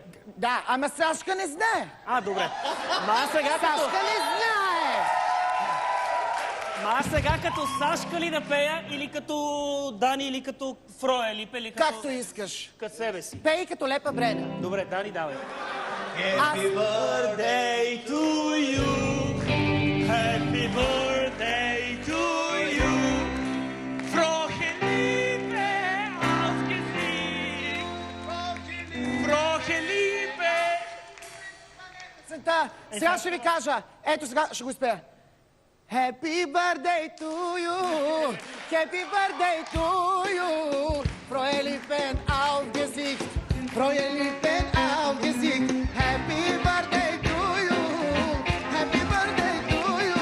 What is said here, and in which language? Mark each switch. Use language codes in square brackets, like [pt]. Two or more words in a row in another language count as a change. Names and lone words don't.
[bg] Да, ама Сашка не знае. Добре. Ма сега Сашка не знае. Ма сега като Сашка ли да пея, или като Дани, или като Фрое Липе, или като... Както искаш. Като себе си. Пей като Лепа Бреда. Добре, Дани, давай. [en] Happy birthday to you. Happy birthday to you. [de] Frohe Liebe Ausgesicht. Frohe Liebe. [bg] Сега ще ви кажа. Ето сега ще го изпея. [en] Happy birthday to you. Happy birthday to you. [de] Frohe Lippen Ausgesicht. Frohe Lippen Ausgesicht. [en] Happy birthday to you. Happy birthday to you.